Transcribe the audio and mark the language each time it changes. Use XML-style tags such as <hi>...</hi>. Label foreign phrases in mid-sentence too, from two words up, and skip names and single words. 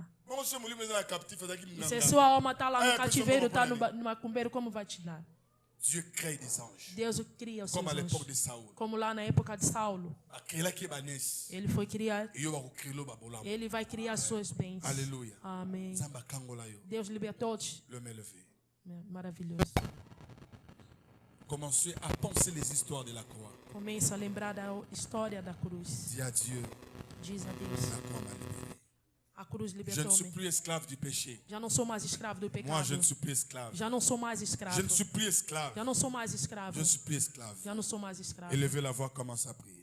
<pt>Se a sua alma está lá no cativeiro, está no macumbeiro, como vai te dar? Deus cria os seus anjos. Como lá na época de Saulo. Ele foi criar. Ele vai criar suas bênçãos. Aleluia. Amém. Deus libertou-te. Maravilhoso.</pt> <fr>Commencez à penser les histoires de la croix.</fr> <pt>Comece a lembrar da história da cruz.</pt> <fr>Dis à Dieu.</fr> <pt>Diz a Deus.</pt> <fr>La croix m'a libéré.</fr> <pt>A cruz</pt> <fr>Je ne</fr> <pt>libertou-me.</pt> <fr>suis plus esclave du péché.</fr> <pt>Já não sou mais escravo do pecado.</pt> <fr>Moi, je ne suis plus esclave.</fr> <pt>Já não sou mais escravo.</pt> <fr>Je ne suis plus esclave.</fr> <pt>Já não sou mais escravo.</pt> <fr>Je ne suis plus esclave.</fr> <pt>Já não sou mais escravo.</pt> <fr>Élevez la voix, commence à prier.</fr>